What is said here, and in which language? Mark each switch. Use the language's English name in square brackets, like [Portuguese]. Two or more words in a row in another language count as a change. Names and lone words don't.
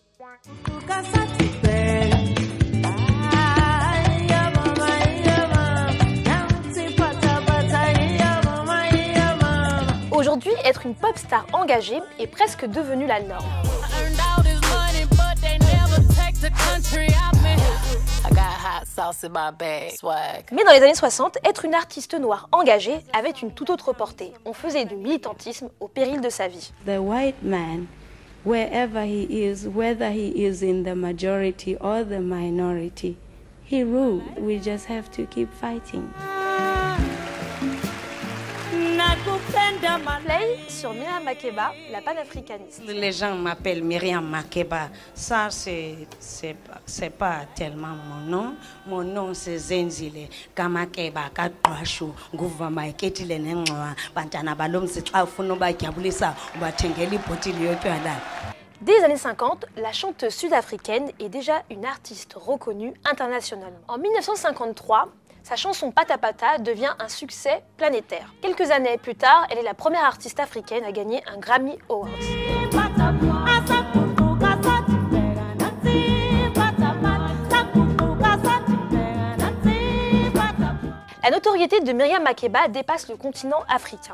[French] Aujourd'hui, être une pop star engagée est presque devenu la norme. Mais dans les années 60, être une artiste noire engagée avait une toute autre portée. On faisait du militantisme au péril de sa vie. [English] The white man, wherever he is, whether he is in the majority or the minority, he ruled. We just have to keep fighting. [French] Play sur Myriam Makeba, la panafricaniste. Les gens m'appellent Myriam Makeba. Ça, c'est pas tellement mon nom. Mon nom, c'est Zenzile. Kamakeba, Katwashu, Gouvama, Ketile Nenwa, Pantana Balom, c'est Afunoba Kiabulisa, Batengeli Potilio. Dès les années 50, la chanteuse sud-africaine est déjà une artiste reconnue internationalement. En 1953, sa chanson Pata Pata devient un succès planétaire. Quelques années plus tard, elle est la première artiste africaine à gagner un Grammy Awards. La notoriété de Myriam Makeba dépasse le continent africain.